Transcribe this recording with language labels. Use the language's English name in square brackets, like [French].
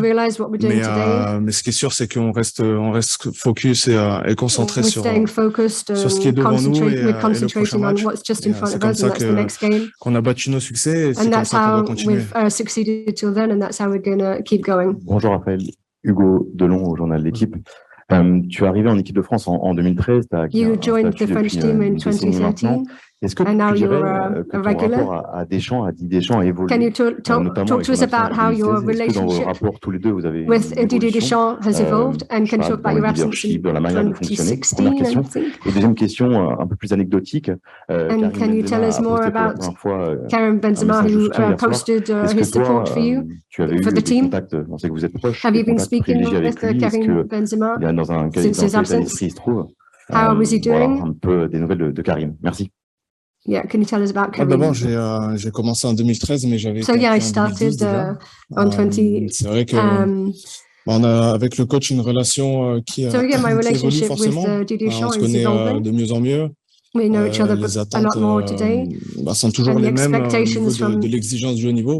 [French] Mais ce qui est sûr, c'est qu'on reste focus et concentré sur ce qui est devant nous et le prochain match. C'est comme ça qu'on a battu nos succès et c'est comme ça qu'on va continuer. Bonjour Raphaël, Hugo Delon au journal L'Équipe. Tu es arrivé en équipe de France en 2013. [English] You joined the French team in 2013. [French] Est-ce que tu dirais que ton rapport à Deschamps, à Didier Deschamps a évolué? [English] Can you talk to us about how your relationship with Didier Deschamps has evolved? And can you talk about your absence in 2016? [French] Et deuxième question, un peu plus anecdotique. [English] And can you tell us more about Karim Benzema, who posted his support for you, for the team? [French] On sait que vous êtes proche. [English] Have you been speaking with Karim Benzema since his absence? How was he doing? [French] Un peu des nouvelles de Karim. Merci. [English] Yeah, can you tell us about Karim? [French] D'abord, j'ai commencé en 2013, mais j'avais. [English] So yeah, I started on 20. [French] C'est vrai que on a avec le coach une relation qui évolue forcément. On se connaît de mieux en mieux. [English] We know each other a lot more today. [French] Sont toujours les mêmes au niveau de l'exigence du haut niveau.